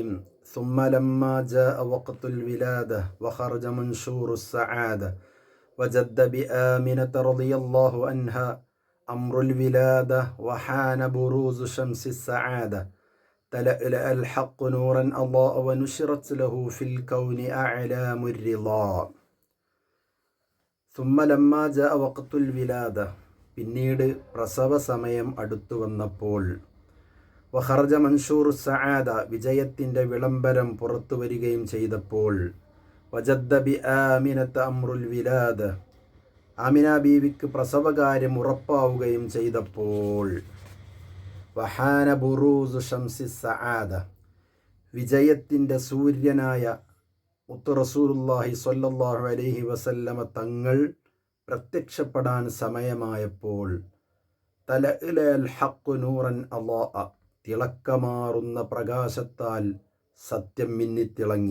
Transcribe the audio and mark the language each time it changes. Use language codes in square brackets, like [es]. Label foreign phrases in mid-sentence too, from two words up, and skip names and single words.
[ar] ثم لما جاء وقت الولادة وخرج منشور السعادة وجد بآمنة رضي الله عنها أمر الولادة وحان بروز شمس السعادة تلألأ الحق نورا أضاء ونشرت له في الكون أعلام الرضا. ثم لما جاء وقت الولادة [ml] പിന്നീട് പ്രസവ സമയം അടുത്തു വന്നപ്പോൾ [ar] وخرج منشور [ml] സആദ വിജയത്തിൻ്റെ വിളംബരം പുറത്തു വരികയും ചെയ്തപ്പോൾ [ar] وجد بآمنة أمر الولادة [ml] ആമിന ബീവിക്ക് പ്രസവകാര്യം ഉറപ്പാവുകയും ചെയ്തപ്പോൾ [ar] وحان بروز شمس السعادة [ml] വിജയത്തിൻ്റെ സൂര്യനായ മുത്തു [ar] رسول الله صلى الله عليه وسلم [ml] തങ്ങൾ പ്രത്യക്ഷപ്പെടാൻ സമയമായപ്പോൾ [ar] تلألأ الحق نورا أضاء [ml] തിളക്കമാറുന്ന പ്രകാശത്താൽ സത്യം മിന്നിത്തിളങ്ങി.